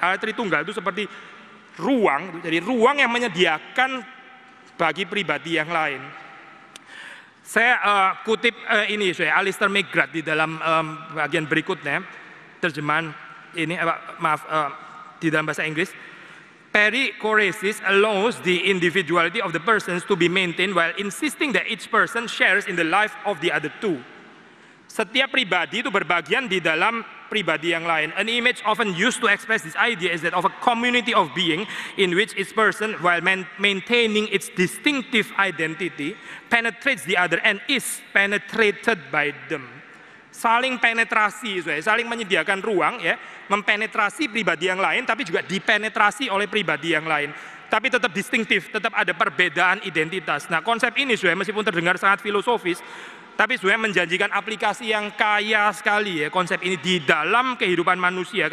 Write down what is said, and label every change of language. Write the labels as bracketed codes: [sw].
[id] Allah Tritunggal itu seperti ruang, jadi ruang yang menyediakan bagi pribadi yang lain. Saya kutip ini, Alistair McGrath di dalam bagian berikutnya, terjemahan ini, di dalam bahasa Inggris. [en] Perikoresis allows the individuality of the persons to be maintained while insisting that each person shares in the life of the other two. [id] Setiap pribadi itu berbagian di dalam pribadi yang lain. [en] An image often used to express this idea is that of a community of being in which each person, while maintaining its distinctive identity, penetrates the other and is penetrated by them. [id] Saling penetrasi, saling menyediakan ruang, ya, mempenetrasi pribadi yang lain, tapi juga dipenetrasi oleh pribadi yang lain. Tapi tetap distinktif, tetap ada perbedaan identitas. Nah, konsep ini, meskipun terdengar sangat filosofis, tapi sebenarnya menjanjikan aplikasi yang kaya sekali ya konsep ini di dalam kehidupan manusia.